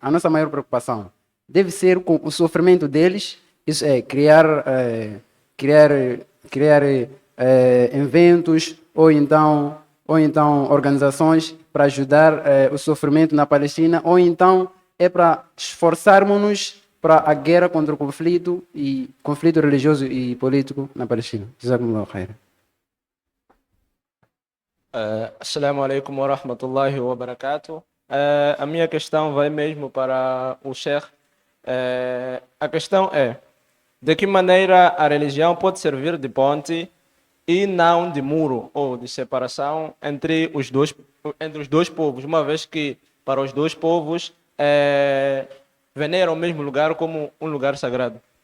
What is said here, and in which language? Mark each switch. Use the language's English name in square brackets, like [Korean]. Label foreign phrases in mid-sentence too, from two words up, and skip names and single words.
[Portuguese] A nossa maior preocupação deve ser com o sofrimento deles, isso é, criar eventos ou então organizações para ajudar o sofrimento na Palestina, ou então é para esforçarmos-nos para a guerra contra o conflito religioso e político na Palestina. [Arabic] جزاكم الله خيرا. السلام عليكم ورحمة الله وبركاته. [Portuguese] A minha questão vai mesmo para o Sheikh. A questão é: de que maneira a religião pode servir de ponte e não de muro ou de separação entre os dois povos, uma vez que para os dois povos veneram o mesmo lugar como um lugar sagrado?